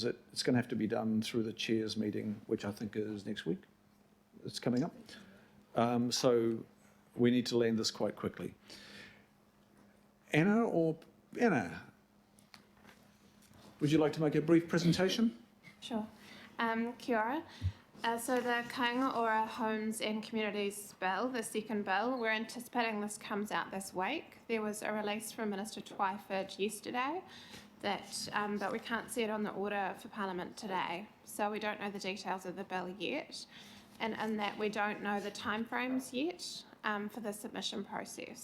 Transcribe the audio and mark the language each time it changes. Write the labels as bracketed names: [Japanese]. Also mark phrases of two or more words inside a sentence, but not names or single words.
[English] It's going to have to be done through the chairs meeting, which I think is next week. It's coming up. So we need to land this quite quickly. Anna, would you like to make a brief presentation? Sure. [Māori] Kia ora. [English] So the Kāinga Ora Homes and Communities Bill, the second bill, we're anticipating this comes out this week. There was a release from Minister Twyford yesterday, but we can't see it on the order for Parliament today. So we don't know the details of the bill yet, and in that we don't know the timeframes yet for the submission process.